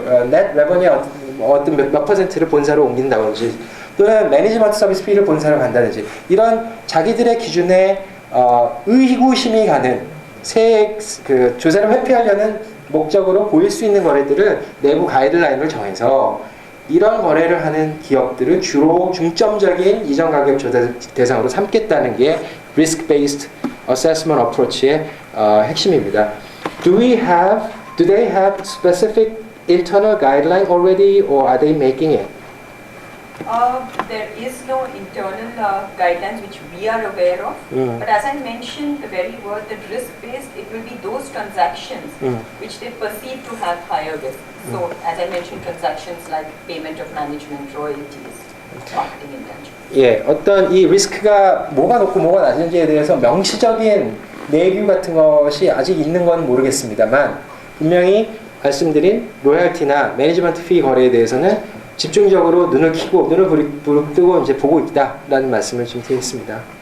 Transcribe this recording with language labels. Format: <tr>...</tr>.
<ko>넷 레버니의 어떤 몇 퍼센트를 본사로 옮긴다든지, 또는 매니지먼트 서비스 피를 본사로 간다든지, 이런 자기들의 기준에 의구심이 가는 조세를 회피하려는 목적으로 보일 수 있는 거래들을 내부 가이드라인을 정해서 이런 거래를 하는 기업들을 주로 중점적인 이전 가격 조사 대상으로 삼겠다는 게 risk-based assessment approach의 핵심입니다.</ko> <en>Do they have specific internal guideline already, or are they making it? There is no internal guidelines which we are aware of, but as I mentioned, the very word that risk-based, it will be those transactions which they perceive to have higher risk. So, as I mentioned, transactions like payment of management royalties, marketing intangibles.</en> <ko>예, 어떤 이 리스크가 뭐가 높고 뭐가 낮은지에 대해서 명시적인 내규 같은 것이 아직 있는 건 모르겠습니다만, 분명히 말씀드린 로열티나 매니지먼트 피 거래에 대해서는 집중적으로 눈을 켜고 눈을 부릅뜨고 이제 보고 있다라는 말씀을 좀 드리겠습니다.</ko>